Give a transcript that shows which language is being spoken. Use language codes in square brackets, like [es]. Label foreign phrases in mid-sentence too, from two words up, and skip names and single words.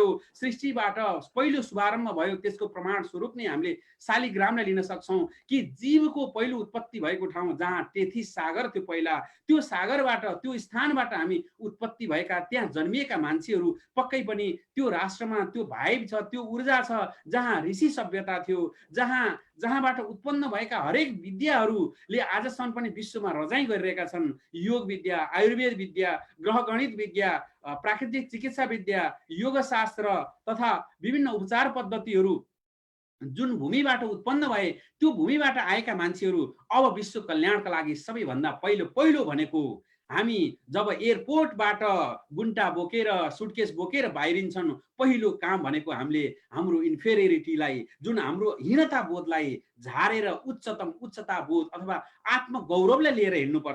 [ne] सृष्टिबाट पहिलो शुभारम्भ भयो, त्यसको प्रमाण स्वरूप नै हामीले शालिग्रामलाई लिन सक्छौँ कि जीवको पहिलो उत्पत्ति भएको ठाउँ जहाँ तेथिस सागर थियो पहिला, त्यो सागरबाट, त्यो स्थानबाट हामी उत्पत्ति भएका, त्यहाँ जन्मिएका मान्छेहरू पक्कै पनि त्यो राष्ट्रमा त्यो भाइब छ, त्यो ऊर्जा छ, जहाँ ऋषि सभ्यता थियो, जहाँबाट उत्पन्न भएका हरेक विद्याहरूले आजसम्म पनि विश्वमा रजाइ गरिरहेका छन्। योग विद्या, आयुर्वेद विद्या, ग्रहगणित विद्या, प्राकृतिक चिकित्सा विद्या, योगशास्त्र तथा विभिन्न उपचार पद्धतिहरू जुन भूमिबाट उत्पन्न भए, त्यो भूमिबाट आएका मान्छेहरू अब विश्व कल्याणका लागि सबैभन्दा पहिलो भनेको हामी जब एयरपोर्टबाट गुन्टा बोकेर सुटकेस बोकेर बाहिरिन्छन्, पहिलो काम भनेको हामीले हाम्रो इन्फेरियरिटीलाई, जुन हाम्रो हीनता बोधलाई झारेर उच्चता बोध अथवा आत्मगौरवलाई लिएर हिँड्नुपर्छ।